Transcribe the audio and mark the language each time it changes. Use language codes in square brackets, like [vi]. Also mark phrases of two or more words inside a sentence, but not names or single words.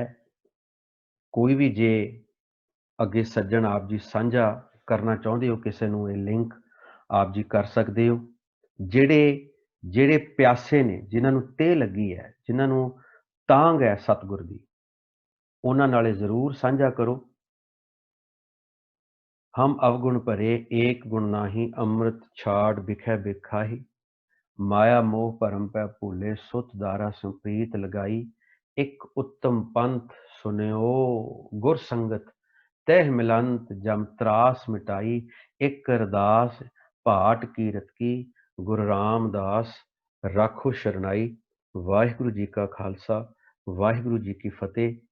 [pa] ਕੋਈ ਭੀ ਜੇ ਅਗੇ ਸੱਜਣ ਆਪ ਜੀ ਸਾਂਝਾ ਕਰਨਾ ਚਾਹੁੰਦੇ ਹੋ, ਕਿਸੀ ਨੂੰ ਇਹ ਲਿੰਕ ਆਪ ਜੀ ਕਰ ਸਕਦੇ ਹੋ। ਜਿਹੜੇ ਜਿਹੜੇ ਪਿਆਸੇ ਨੇ, ਜਿਨ੍ਹਾਂ ਨੂੰ ਤੇ ਲੱਗੀ ਹੈ, ਜਿਨ੍ਹਾਂ ਨੂੰ ਤਾਂਘ ਹੈ ਸਤਿਗੁਰ ਦੀ, ਉਨ੍ਹਾਂ ਨਾਲੇ ਜ਼ਰੂਰ ਸਾਂਝਾ ਕਰੋ। ਹਮ ਅਵਗੁਣ ਭਰੇ ਏਕ ਗੁਣ ਨਾਹੀ, ਅੰਮ੍ਰਿਤ ਛਾਡ ਬਿਖੈ ਬਿਖਾਹੀ। ਮਾਇਆ ਮੋਹ ਭਰਮ ਪੈ ਭੂਲੇ, ਸੁਤ ਦਾਰਾ ਸੰਪ੍ਰੀਤ ਲਗਾਈ। ਏਕ ਉੱਤਮ ਪੰਥ ਸੁਨਿਓ ਗੁਰ ਸੰਗਤ, ਤਹ ਮਿਲੰਤ ਜਮ ਤ੍ਰਾਸ ਮਿਟਾਈ। ਏਕ ਅਰਦਾਸ ਭਾਟ ਕੀਰਤ ਕੀ, ਗੁਰੂ ਰਾਮਦਾਸ ਰਾਖੋ ਸ਼ਰਣਾਈ। ਵਾਹਿਗੁਰੂ ਜੀ ਕਾ ਖ਼ਾਲਸਾ, ਵਾਹਿਗੁਰੂ ਜੀ ਕੀ ਫ਼ਤਹਿ।